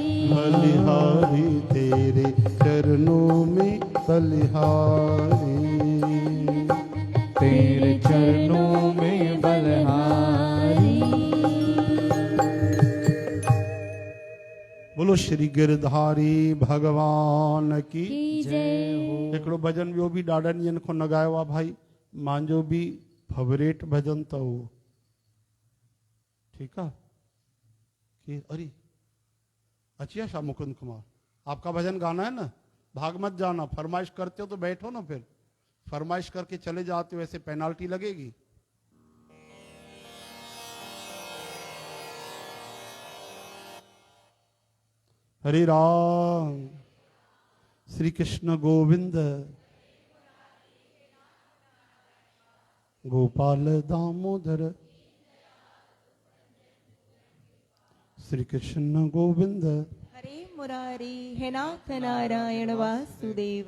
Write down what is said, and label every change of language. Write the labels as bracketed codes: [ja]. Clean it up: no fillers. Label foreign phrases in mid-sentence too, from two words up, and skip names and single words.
[hi] बलिहारी तेरे चरणों में बलिहारी, तेरे चरणों में बलिहारी। बोलो श्री गिरधारी भगवान की जय हो। [sd] हिकिड़ो भजन ॿियो बि ॾाढनि ॾींहंनि खां न ॻायो आहे भाई, मुंहिंजो बि फेवरेट भजन अथव उहो। [hi] ठीक है कि अरे अच्छी शाह मुकुंद कुमार, आपका भजन गाना है ना, भाग मत जाना, फरमाइश करते हो तो बैठो ना, फिर फरमाइश करके चले जाते हो ऐसे पेनाल्टी लगेगी। हरे राम श्री कृष्ण गोविंद गोपाल दामोदर श्री कृष्ण गोविंद हरे मुरारी हे नाथ नारायण वासुदेव।